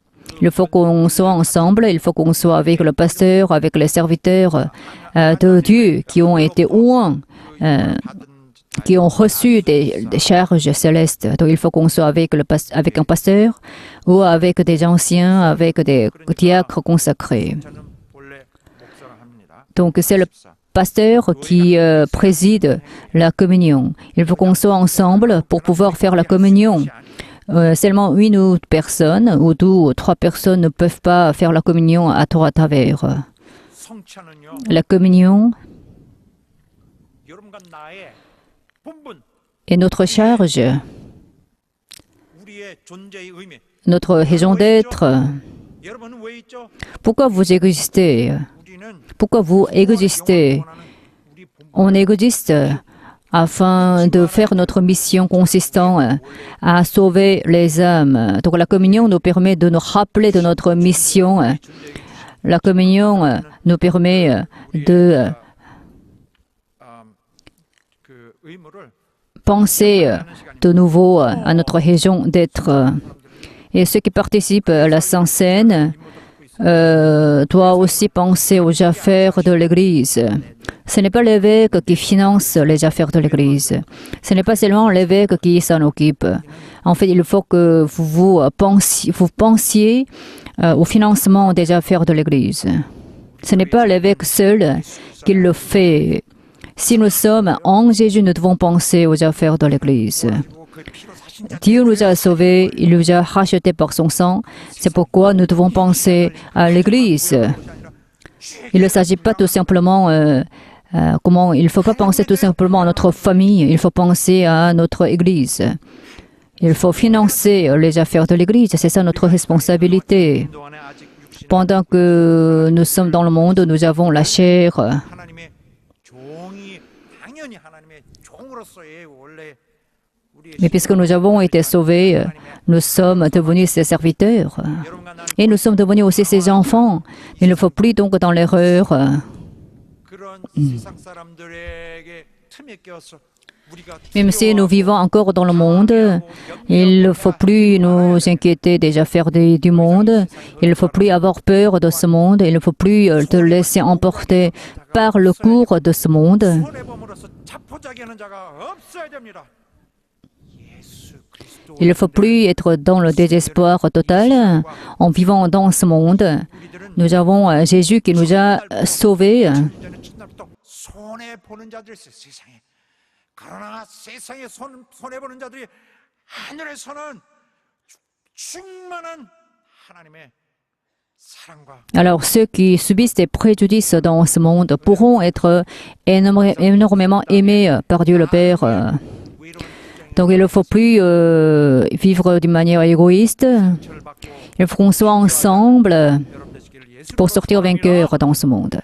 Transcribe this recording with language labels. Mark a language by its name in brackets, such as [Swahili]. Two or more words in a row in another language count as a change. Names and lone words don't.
[French] Il faut qu'on soit ensemble, il faut qu'on soit avec le pasteur, avec les serviteurs de Dieu qui ont été ouins, qui ont reçu des charges célestes. Donc il faut qu'on soit avec un pasteur ou avec des anciens, avec des diacres consacrés. [Korean] 저는 본래 목사를 합니다. [French] Donc c'est le pasteur qui préside la communion. Il faut qu'on soit ensemble pour pouvoir faire la communion. Seulement une ou deux personnes, ou deux ou trois personnes ne peuvent pas faire la communion à tort à travers. [Korean] 성찬은요. [French] La communion [Korean] 여러분과 나의 본분, [French] est notre charge, [Korean] 우리의 존재의 의미. [French] notre raison d'être. [Korean] 여러분은 왜 있죠? [French] Pourquoi vous existez? [Korean] 우리는 [French] Pourquoi vous existez? [Korean] 원하는 우리 본분. [French] On existe afin de faire notre mission consistant à sauver les âmes. Donc la communion nous permet de nous rappeler de notre mission. La communion nous permet de [Korean] 그 의무를 [French] penser de nouveau à notre raison d'être. Et ceux qui participent à la Sainte Seine doivent aussi penser aux affaires de l'Église. Ce n'est pas l'évêque qui finance les affaires de l'Église. Ce n'est pas seulement l'évêque qui s'en occupe. En fait, il faut que vous pensiez au financement des affaires de l'Église. Ce n'est pas l'évêque seul qui le fait. Si nous sommes en Jésus, nous devons penser aux affaires de l'Église. [Korean] 그 피로 사신 자 [French] Dieu nous a sauvés, il nous a rachetés par son sang. C'est pourquoi nous devons penser à l'Église. Il ne s'agit pas tout simplement il ne faut pas penser tout simplement à notre famille, il faut penser à notre Église. Il faut financer les affaires de l'Église, c'est ça notre responsabilité. [Korean] 동안에 아직 육신 [French] Pendant que nous sommes dans le monde, nous avons la chair. [Korean] 하나님의 종이 당연히 하나님의 종으로서의 원래 우리의 [French] Mais puisque nous avons été sauvés, nous sommes devenus ses serviteurs. [Korean] 여러분과 나는 [French] Et nous sommes devenus aussi ses enfants. Il ne faut plus donc dans l'erreur. [Korean] 그런 세상 사람들에게 틈에 껴서 우리가 [French] Même si nous vivons encore dans le monde, il ne faut plus nous inquiéter des affaires du monde. Il ne faut plus avoir peur de ce monde. Il ne faut plus te laisser emporter par le cours de ce monde. [Korean] 손해범으로서 자포자기하는 자가 없어야 됩니다. 예수 그리스도 [French] Il ne faut plus être dans le désespoir total en vivant dans ce monde. [Korean] 우리들은 [French] Nous avons Jésus qui nous a sauvés. [Korean] 전에 첫날부터 손해 보는 자들 있어요, 세상에. 그러나 세상에 손해보는 자들이 하늘에서는 충만한 하나님의 사랑과 [French] Alors ceux qui subissent des préjudices dans ce monde pourront être énormément aimés par Dieu le Père. Donc il ne faut plus vivre d'une manière égoïste. Il faut qu'on soit ensemble pour sortir vainqueur dans ce monde.